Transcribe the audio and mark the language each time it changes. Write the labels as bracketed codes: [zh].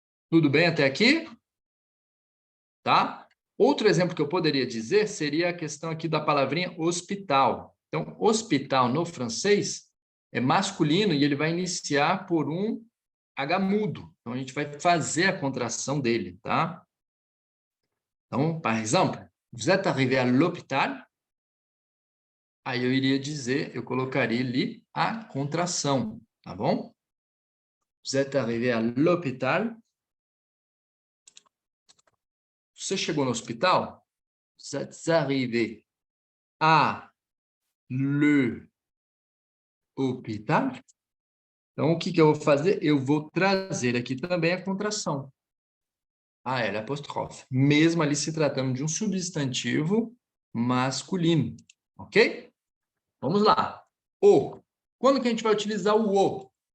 [pt] Tudo bem até aqui? Tá? Outro exemplo que eu poderia dizer seria a questão aqui da palavrinha hospital. Então, hospital no francês é masculino e ele vai iniciar por um H mudo. Então, a gente vai fazer a contração dele, tá? Então, por exemplo, [fr] vous êtes arrivé à l'hôpital. [pt] Aí eu iria dizer, eu colocaria ali a contração, tá bom? [fr] Vous êtes arrivé à l'hôpital. [pt] Você chegou no hospital? [fr] Vous êtes arrivé à l'hôpital. [pt] Então, o que eu vou fazer? Eu vou trazer aqui também a contração. A L apóstrofe. Mesmo ali se tratando de um substantivo masculino. Ok? Vamos lá. O. Quando que a gente vai utilizar o o?